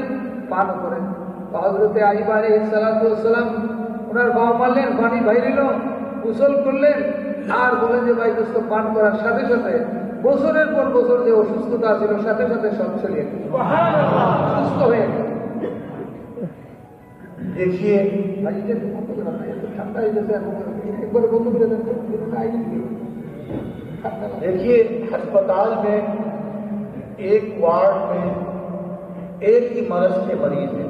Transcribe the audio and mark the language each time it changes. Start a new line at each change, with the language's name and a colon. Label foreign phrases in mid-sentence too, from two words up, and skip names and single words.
Bangla: পানও করেন. হযরতে আইয়ুব
Arabic: عليه الصلاة والسلام
Bangla: ওনার পাও মারলেন, পানি বাইরিল, গোসল করলেন আর বলেন যে ভাই দোস্ত পান করার সাথে সাথে বছরের পর বছর যে অসুস্থতা ছিল সাথে সাথে সব চলে গেল, সুস্থ হয়ে গেল.
Urdu: دیکھیے دیکھیے ہسپتال میں ایک وارڈ میں ایک ہی مرض کے مریض ہیں.